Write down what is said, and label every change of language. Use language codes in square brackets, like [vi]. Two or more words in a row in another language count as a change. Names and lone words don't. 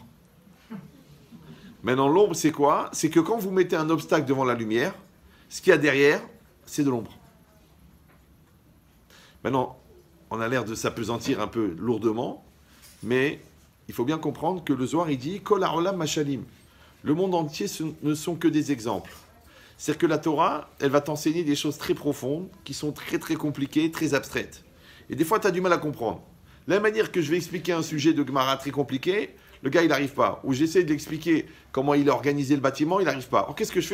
[fr] Maintenant, l'ombre, c'est quoi? C'est que quand vous mettez un obstacle devant la lumière, ce qu'il y a derrière, c'est de l'ombre. Maintenant, on a l'air de s'apesantir un peu lourdement, mais il faut bien comprendre que le Zohar, il dit « [he] כל העולם משלים ». [fr] Le monde entier ne sont que des exemples. C'est-à-dire que la Torah, elle va t'enseigner des choses très profondes, qui sont très très compliquées, très abstraites. Et des fois, tu as du mal à comprendre. De la manière que je vais expliquer un sujet de Gemara très compliqué, le gars, il n'arrive pas. Ou j'essaie de l'expliquer comment il a organisé le bâtiment, il n'arrive pas. Alors qu'est-ce que je fais?